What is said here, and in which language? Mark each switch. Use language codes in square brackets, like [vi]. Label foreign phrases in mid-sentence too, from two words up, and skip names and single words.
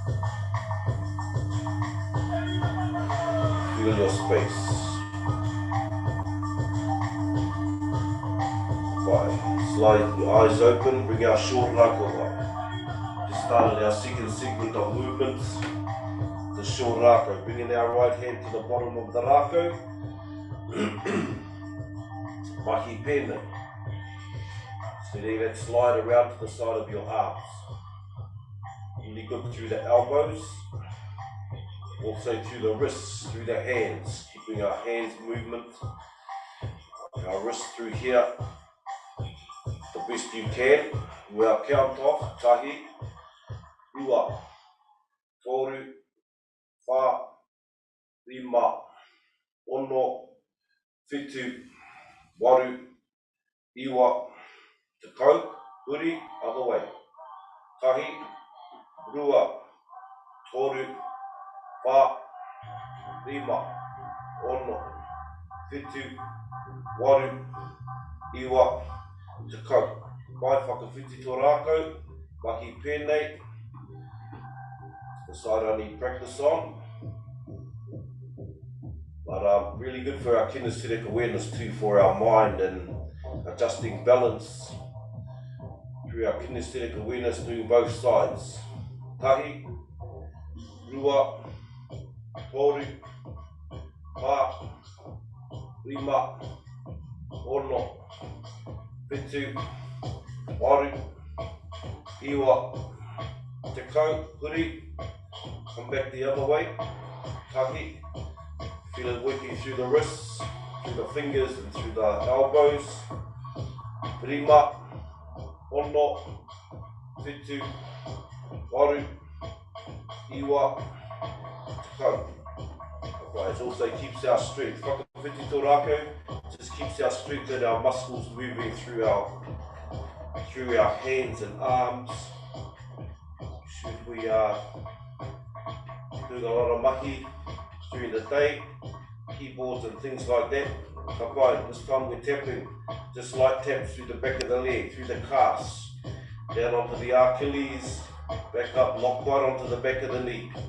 [en] Feel your space. 5. Slide your eyes open, bring our short rākau up. Just started our second segment of movements. The short rākau, bringing our right hand to the bottom of the rākau. [mi] Mahi pēnei. [en] So letting that slide around to the side of your arms. Really good through the elbows. Also through the wrists, through the hands. Keeping our hands movement. Our wrists through here. The best you can. We'll count off. [mi] Tahi, rua, toru, wha, rima, ono, whitu, waru, iwa, tekau, huri, [en] other way. [mi] Tahi, rua, toru, wha, rima, ono, whitu, waru, iwa, tekau. Mai whakawhiti tō rākau, mahi pēnei. [en] The side I need practice on. But really good for our kinesthetic awareness too, for our mind and adjusting balance through our kinesthetic awareness doing both sides. [mi] Tahi, rua, toru, wha, rima, ono, whitu, waru, iwa, tekau, huri. [en] Come back the other way. Tahi. Feel it working through the wrists, through the fingers and through the elbows. [mi] Rima, ono, whitu, waru, iwa, tekau. [en] It also keeps our strength. [mi] Whakawhiti tō rākau [en] just keeps our strength and our muscles moving through our hands and arms. Should we doing a lot of mahi during the day, keyboards and things like that. Kapai, this time we're tapping, just light taps through the back of the leg, through the calves, down onto the Achilles, back up, lock right onto the back of the knee.